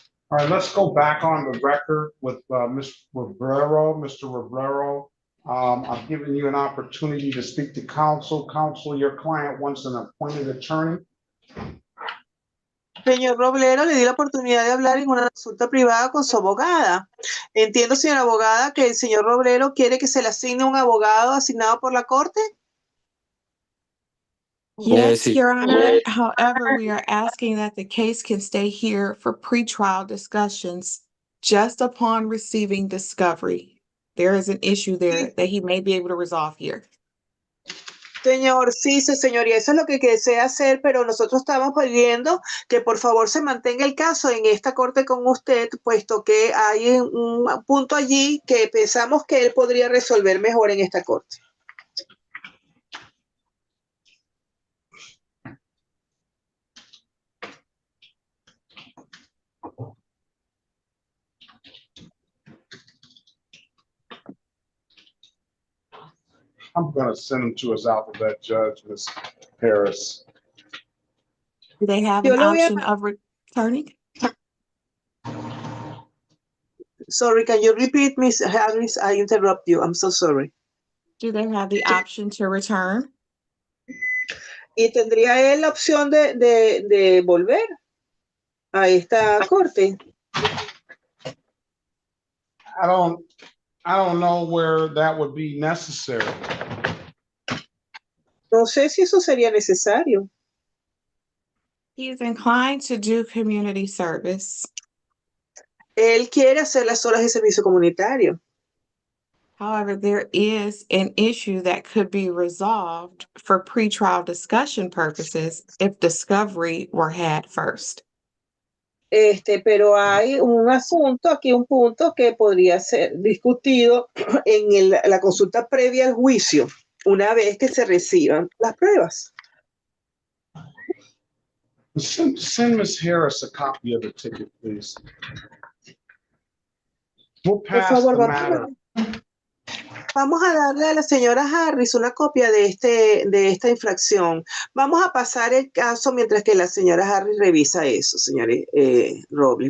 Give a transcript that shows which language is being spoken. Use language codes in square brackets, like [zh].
[en] All right, let's go back on the record with Mr. Robrero. I've given you an opportunity to speak to counsel. Counsel, your client wants an appointed attorney. [es] Señor Roblero, le di la oportunidad de hablar en una consulta privada con su abogada. Entiendo, señora abogada, que el señor Roblero quiere que se le asigne un abogado asignado por la corte. [en] Yes, [es] sí. [en] Your Honor. However, we are asking that the case can stay here for pretrial discussions just upon receiving discovery. There is an issue there that he may be able to resolve here. [es] Señor, sí, señoría, eso es lo que desea hacer, pero nosotros estamos pidiendo que por favor se mantenga el caso en esta corte con usted, puesto que hay un punto allí que pensamos que él podría resolver mejor en esta corte. [en] I'm going to send him to his alphabet judge, Ms. Harris. Do they have an option of returning? Sorry, can you repeat, Ms. Harris? I interrupt you. I'm so sorry. Do they have the option to return? [es] ¿Y tendría él la opción de volver a esta corte? [en] I don't know where that would be necessary. [es] No sé si eso sería necesario. [en] He is inclined to do community service. [es] Él quiere hacer las horas de servicio comunitario. [en] However, there is an issue that could be resolved for pretrial discussion purposes if discovery were had first. [es] Pero hay un asunto, aquí un punto que podría ser discutido en la consulta previa al juicio, una vez que se reciban las pruebas. [en] Send Ms. Harris a copy of the ticket, please. We'll pass [es] Por favor, [en] the matter. [es] Vamos a darle a la señora Harris una copia de esta infracción. Vamos a pasar el caso mientras que la señora Harris revisa eso, señor Robles.